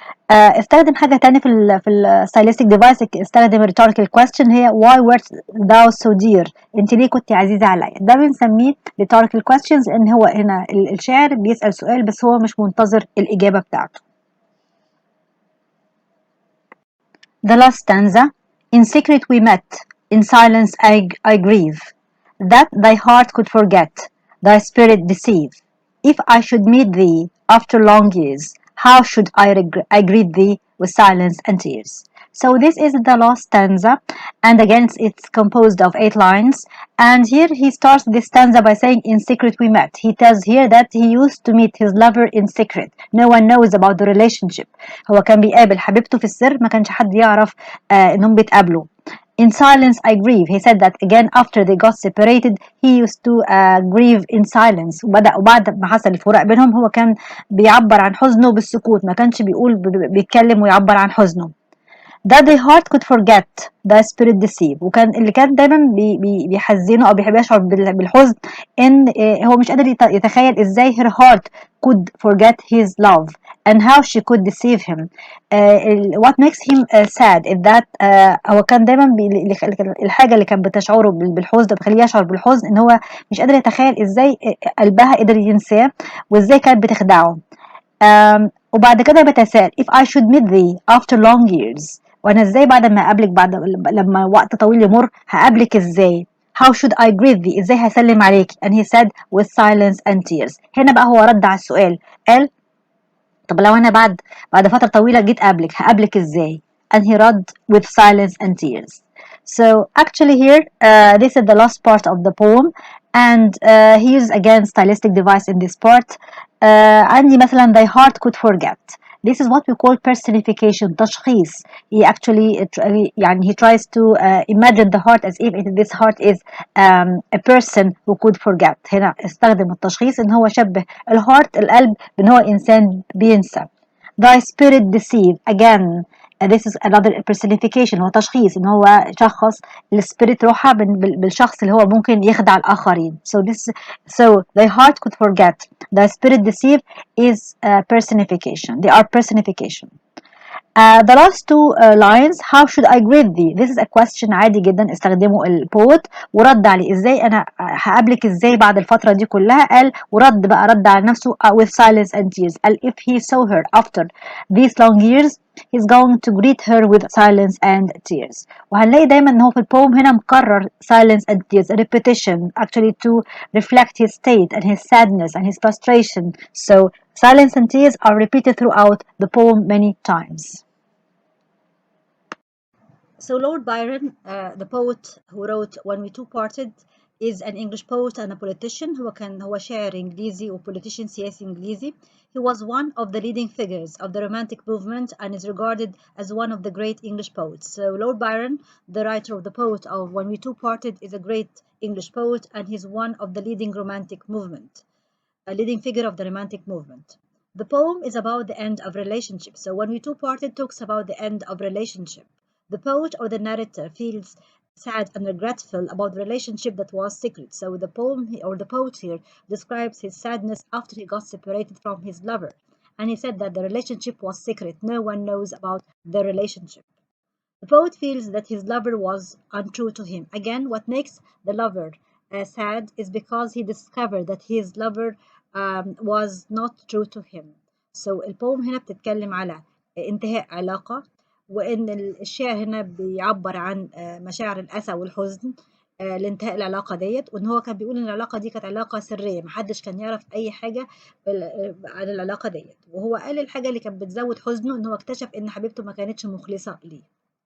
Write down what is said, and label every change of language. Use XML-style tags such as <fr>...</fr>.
<ar>استخدم حاجة تانية في ال stylistic device.</ar> <en>استخدم rhetorical question هي why wert thou so dear.</en> <ar>انت ليه كنت عزيزة عليا. ده بنسميه rhetorical questions ان هو هنا الشاعر بيسأل سؤال بس هو مش منتظر الإجابة بتاعته.</ar> <en>The last stanza. In secret we met, in silence I grieve, that thy heart could forget, thy spirit deceive. If I should meet thee after long years, how should I greet thee with silence and tears. So this is the last stanza, and again it's composed of 8 lines. And here he starts this stanza by saying in secret we met. He tells here that he used to meet his lover in secret. No one knows about the relationship.</en> <ar>هو كان بيقابل حبيبته في السر، ما كانش حد يعرف انهم بيتقابلوا.</ar> <en>In silence I grieve. He said that again after they got separated he used to grieve in silence.</en> <ar>وبعد ما حصل الفراق بينهم هو كان بيعبر عن حزنه بالسكوت، ما كانش بيتكلم ويعبر عن حزنه.</ar> <en>That the heart could forget, the spirit deceive.</en> <ar>وكان اللي كان دايما بيحزنه او بيحب يشعر بالحزن ان هو مش قادر يتخيل ازاي</ar> <en>her heart could forget his love and how she could deceive him. What makes him sad is that</en> <ar>هو كان دايما الحاجة اللي كانت بتشعره بالحزن بتخليه يشعر بالحزن ان هو مش قادر يتخيل ازاي قلبها قدر ينساه وازاي كانت بتخدعه. وبعد كده بتساءل</ar> <en>if I should meet thee after long years.</en> <ar>وانا ازاي بعد ما اقابلك بعد لما وقت طويل يمر هقابلك ازاي.</ar> <en>how should I greet thee.</en> <ar>ازاي هسلم عليك.</ar> <en>and he said with silence and tears.</en> <ar>هنا بقى هو رد على السؤال قال طب لو انا بعد فترة طويلة جيت قابلك هقابلك ازاي.</ar> <en>and he رد with silence and tears. So actually here this is the last part of the poem, and he uses again stylistic device in this part.</en> <ar>عندي مثلا</ar> <en>thy heart could forget. This is what we call personification, تشخيص. He actually يعني he tries to imagine the heart as if this heart is a person who could forget.</en> <ar>هنا استخدم التشخيص ان هو شبه الهارت القلب بان هو انسان بينسى.</ar> <en>Thy spirit deceive. Again this is another personification.</en> <ar>هو تشخيص ان هو شخص السبيريت روحها بالشخص اللي هو ممكن يخدع الآخرين.</ar> <en>So the heart could forget. The spirit deceive is personification. They are personification. The last two lines. How should I greet thee. This is a question</en> <ar>عادي جدا استخدمه البوت ورد عليه ازاي انا هقابلك ازاي بعد الفترة دي كلها. قال ورد على نفسه</ar> <en>with silence and tears. قال if he saw her after these long years he's going to greet her with silence and tears.</en> <ar>وهنلاقي دايما ان هو في البوم هنا مكرر</ar> <en>silence and tears, a repetition actually to reflect his state and his sadness and his frustration. So silence and tears are repeated throughout the poem many times. So Lord Byron, the poet who wrote When We Two Parted, is an English poet and a politician.</en> <ar>هو شاعر إنجليزي و politician سياسي إنجليزي.</ar> <en>He was one of the leading figures of the Romantic movement and is regarded as one of the great English poets. So Lord Byron, the writer of the poet of When We Two Parted, is a great English poet and he's one of the leading romantic movement, a leading figure of the romantic movement. The poem is about the end of relationship. So When We Two Parted talks about the end of relationship. The poet or the narrator feels sad and regretful about the relationship that was secret. So the poem or the poet here describes his sadness after he got separated from his lover. And he said that the relationship was secret. No one knows about the relationship. The poet feels that his lover was untrue to him. Again, what makes the lover sad is because he discovered that his lover was not true to him.</en> <ar>So البوم هنا بتتكلم على انتهاء علاقة، وإن الشاعر هنا بيعبر عن مشاعر الأسى والحزن لانتهاء العلاقة ديت، وإن هو كان بيقول إن العلاقة دي كانت علاقة سرية، محدش كان يعرف أي حاجة عن العلاقة ديت، وهو قال الحاجة اللي كانت بتزود حزنه إن هو اكتشف إن حبيبته ما كانتش مخلصة ليه.</ar>